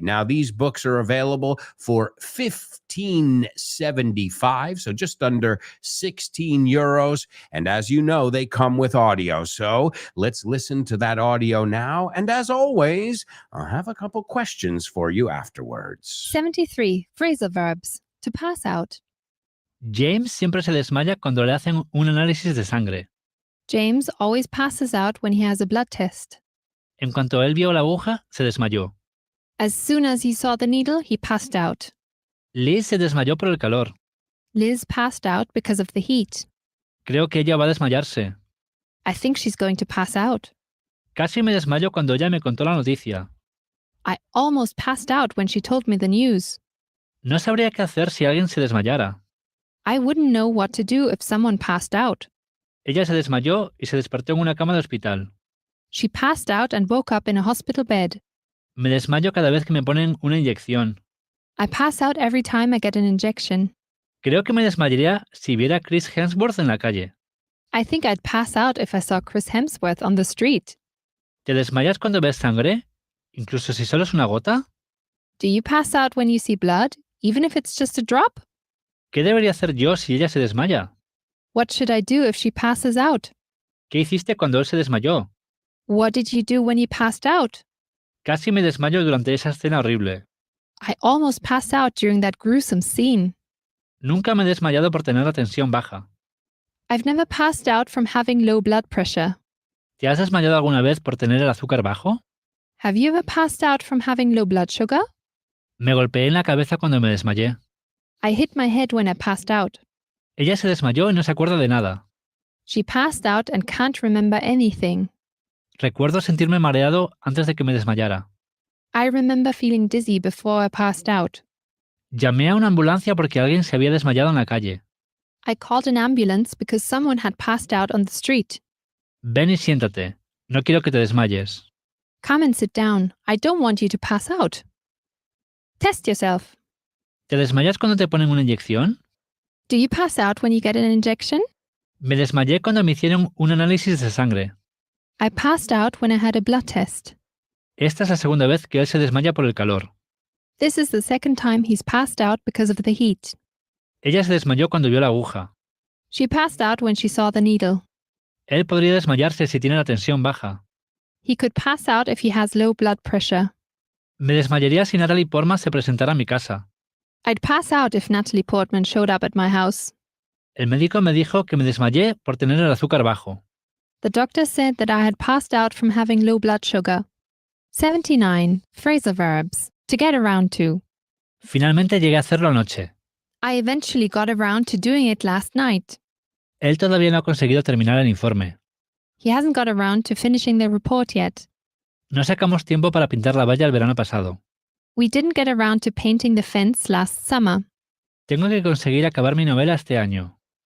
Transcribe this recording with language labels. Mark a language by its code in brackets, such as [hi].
[en] Now these books are available for $15.75, so just under 16 euros. And as you know, they come with audio. So let's listen to that audio now. And as always, I'll have a couple questions for you afterwards. 73. Phrasal verbs. To pass out. [es] James siempre se desmaya cuando le hacen un análisis de sangre. [en] James always passes out when he has a blood test. [es] En cuanto él vio la aguja, se desmayó. [en] As soon as he saw the needle, he passed out. [es] Liz se desmayó por el calor. [en] Liz passed out because of the heat. [es] Creo que ella va a desmayarse. [en] I think she's going to pass out. [es] Casi me desmayo cuando ella me contó la noticia. [en] I almost passed out when she told me the news. [es] No sabría qué hacer si alguien se desmayara. [en] I wouldn't know what to do if someone passed out. [es] Ella se desmayó y se despertó en una cama de hospital. [en] She passed out and woke up in a hospital bed. [es] Me desmayo cada vez que me ponen una inyección. [en] I pass out every time I get an injection. [es] Creo que me desmayaría si viera a Chris Hemsworth en la calle. [en] I think I'd pass out if I saw Chris Hemsworth on the street. [es] ¿Te desmayas cuando ves sangre? ¿Incluso si solo es una gota? [en] Do you pass out when you see blood, even if it's just a drop? [es] ¿Qué debería hacer yo si ella se desmaya? [en] What should I do if she passes out? [es] ¿Qué hiciste cuando él se desmayó? [en] What did you do when you passed out? [es] Casi me desmayo durante esa escena horrible. [en] I almost passed out during that gruesome scene. [es] Nunca me he desmayado por tener la tensión baja. [en] I've never passed out from having low blood pressure. [es] ¿Te has desmayado alguna vez por tener el azúcar bajo? [en] Have you ever passed out from having low blood sugar? [es] Me golpeé en la cabeza cuando me desmayé. [en] I hit my head when I passed out. [es] Ella se desmayó y no se acuerda de nada. [en] She passed out and can't remember anything. [es] Recuerdo sentirme mareado antes de que me desmayara. [en] I remember feeling dizzy before I passed out. [es] Llamé a una ambulancia porque alguien se había desmayado en la calle. [en] I called an ambulance because someone had passed out on the street. [es] Ven y siéntate. No quiero que te desmayes. [en] Come and sit down. I don't want you to pass out. Test yourself. [es] ¿Te desmayas cuando te ponen una inyección? [en] Do you pass out when you get an injection? [es] Me desmayé cuando me hicieron un análisis de sangre. [en] I passed out when I had a blood test. [es] Esta es la segunda vez que él se desmaya por el calor. [en] This is the second time he's passed out because of the heat. [es] Ella se desmayó cuando vio la aguja. [en] She passed out when she saw the needle. [es] Él podría desmayarse si tiene la tensión baja. [en] He could pass out if he has low blood pressure. [es] Me desmayaría si Natalie Portman se presentara a mi casa. [en] I'd pass out if Natalie Portman showed up at my house. [es] El médico me dijo que me desmayé por tener el azúcar bajo. [en] The doctor said that I had passed out from having low blood sugar. 79. Phrasal verbs. To get around to. [es] Finalmente llegué a hacerlo anoche. [en] I eventually got around to doing it last night. [es] Él todavía no ha conseguido terminar el informe. [en] He hasn't got around to finishing the report yet. [es] No sacamos tiempo para pintar la valla el verano pasado. [en] We didn't get around to painting the fence last summer. [es] Tengo que conseguir acabar mi novela este año.